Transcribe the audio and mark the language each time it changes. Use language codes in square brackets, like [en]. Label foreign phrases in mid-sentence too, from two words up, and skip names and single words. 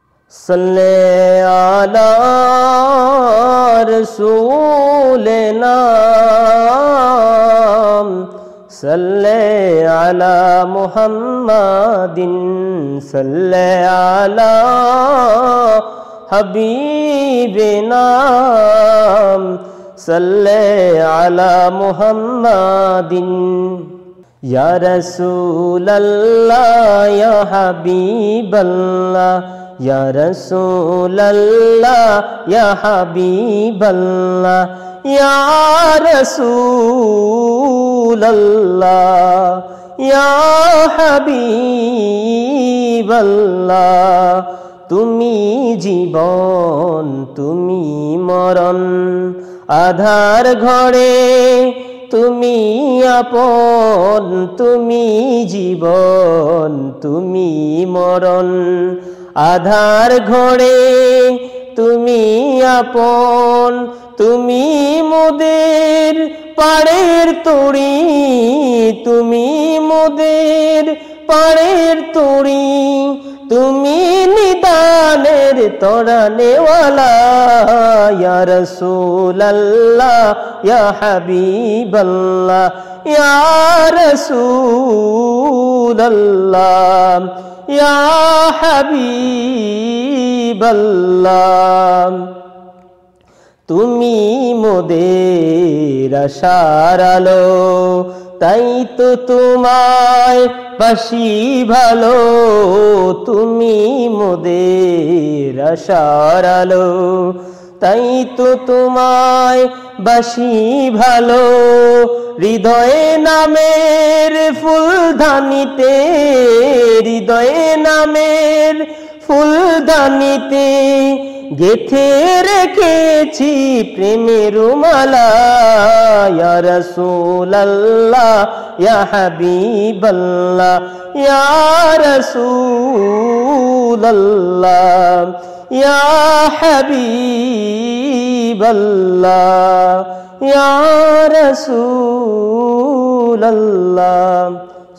[ar] صلى على رسولنا صلى على محمد صلى على حبيبنا صلى على محمد يا رسول الله يا حبيب الله يا رسول الله يا حبيب الله يا رسول الله يا حبيب الله [bn] তুমি জীবন তুমি মরণ আধার ঘরে তুমি আপন তুমি জীবন তুমি মরণ আধার ঘরে তুমি আপন তুমি মোদের পারের তরী তুমি মোদের পারের তরী তুমি নিদানের তরানে ওয়ালা [ar] يا رسول الله يا حبيب الله يا رسول الله يا حبيب الله [bn] তুমি মোদের আশার আলো তাই তো তোমায় বাসি ভালো তুমি মোদের আশার আলো তাই তো তোমায় বাসি ভালো হৃদয়ে নামের ফুলদানিতে হৃদয়ে নামের ফুলদানিতে গেঁথে রেখেছি প্রেমের মালা [ar] يا رسول الله يا حبيب الله يا رسول الله يا حبيب الله يا رسول الله.